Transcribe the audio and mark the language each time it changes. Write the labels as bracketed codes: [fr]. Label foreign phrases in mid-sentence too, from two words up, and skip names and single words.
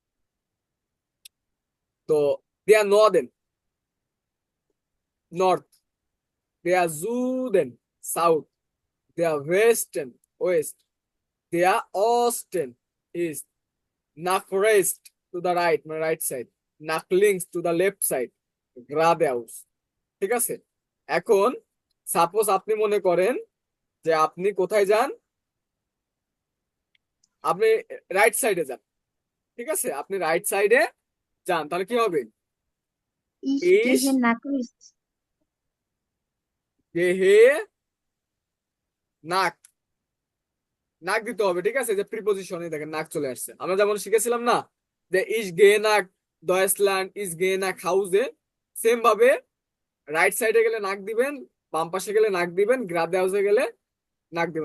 [en] তো [de] der Norden, [en] North, [de] der Süden, [en] South, [de] der Westen, [en] West, [de] der Osten, [en] East, [de] nach rechts [en] to the right মানে right side, [de] nach links [en] to the left side, [de] geradeaus. [bn] ঠিক আছে, এখন সাপোজ আপনি মনে করেন যে আপনি কোথায় যান, আপনি [en] right side [bn] যান, ঠিক আছে, আপনি [en] right side [bn] যান, তাহলে কি হবে? [de] Ich ইস gehe nach Christ. gehe nach, [bn] নাক দিতে হবে, ঠিক আছে, যে প্রিপোজিশনে দেখেন নাক চলে আসছে। আমরা যেমন শিখেছিলাম না যে [de] ich geh nach Deutschland, ich geh nach Hause, [bn] সেম ভাবে [en] right side [bn] গেলে নাক দিবেন, বাম পাশে গেলে নাক দিবেন, [de] gerade Hause [bn] গেলে নাক দিবেন।